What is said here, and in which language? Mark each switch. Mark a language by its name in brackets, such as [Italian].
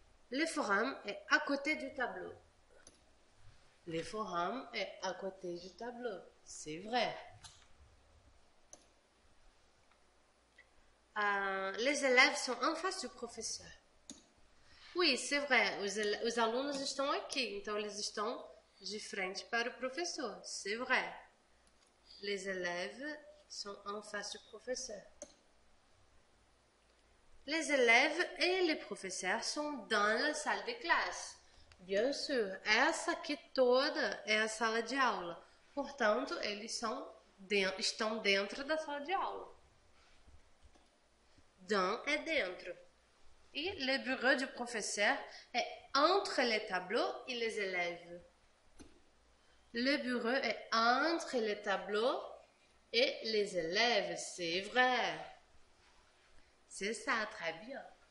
[French] Le forum est à côté du tableau. Le forum est à côté du tableau. C'est vrai. Les élèves sont en face du professeur. Oui, c'est vrai. [Portuguese] Os alunos estão aqui, então eles estão de frente para o professor. [French] C'est vrai. Les élèves sont en face du professeur. Les élèves et les professeurs sont dans la salle de classe. Bien sûr, [Portuguese] essa aqui toda é a sala de aula. Portanto, eles estão dentro da sala de aula. Dans é dentro. [French] Et le bureau du professeur est entre les tableaux et les élèves. Le bureau est entre les tableaux et les élèves, c'est vrai. C'est ça, très bien.